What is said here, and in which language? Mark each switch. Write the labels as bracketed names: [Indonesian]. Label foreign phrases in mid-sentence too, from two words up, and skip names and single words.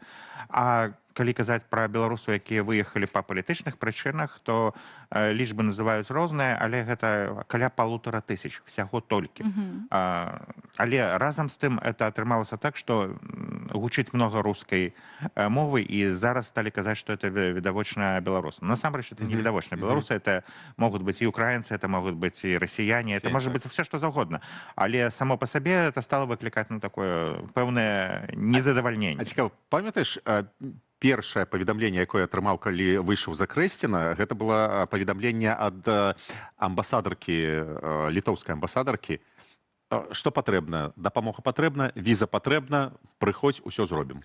[Belarusian] А калі казаць пра беларусаў, якія выехалі па палітычных прычынах, то лічбы называюць розныя, але гэта каля 1500 всяго толькі. Але разам з тым это атрымалася так, што гучыць многа рускай мовы, і зараз сталі казаць, што это відавочна беларусы. Насамрэч, это не відавочна беларусы, [Russian] это могут быть и украинцы, это могут быть и россияне, это может быть все, что угодно. [Belarusian] Але [Russian] само по себе это стало [Belarusian] выкликать, ну, такое пэўнае незадавальненне. А цікава, памятаеш, першае паведамленне, якое атрымаў, калі выйшаў за Крэсціна, гэта было паведамленне ад амбасадаркі, літоўскай амбасадаркі. Што патрэбна? Дапамога патрэбна, віза патрэбна, прыходзь, усё зробім.